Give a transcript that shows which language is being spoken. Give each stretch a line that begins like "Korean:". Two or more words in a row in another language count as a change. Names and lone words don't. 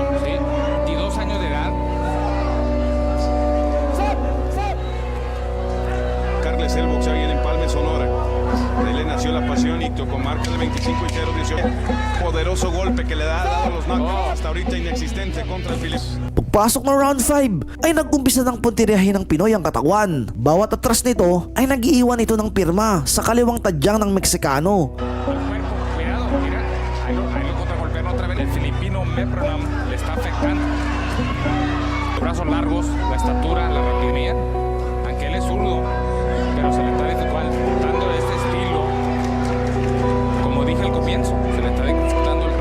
Spanish: Sí, 22 años de edad. Carles el boxeo ahí en Empalme, Sonora. De él le nació la pasión y con marca de 25 y 0-18. Poderoso golpe que le ha dado los knockouts hasta ahorita inexistente contra el Phillips.
Filipino: Pagpasok ng round 5 ay nag-umpisa ng puntiryahin ng Pinoy ang katawan. Bawat atras nito ay nag-iiwan ito ng pirma sa kaliwang tadyang ng Meksikano.
Spanish: Al cuerpo, cuidado, mira, ahí lo contragolpearon otra vez. El filipino Mepronam le está afectando. Los brazos largos, la estatura, la rapidez, aunque él es zurdo, pero se le está dificultando este estilo. Como dije al comienzo, se le está dificultando el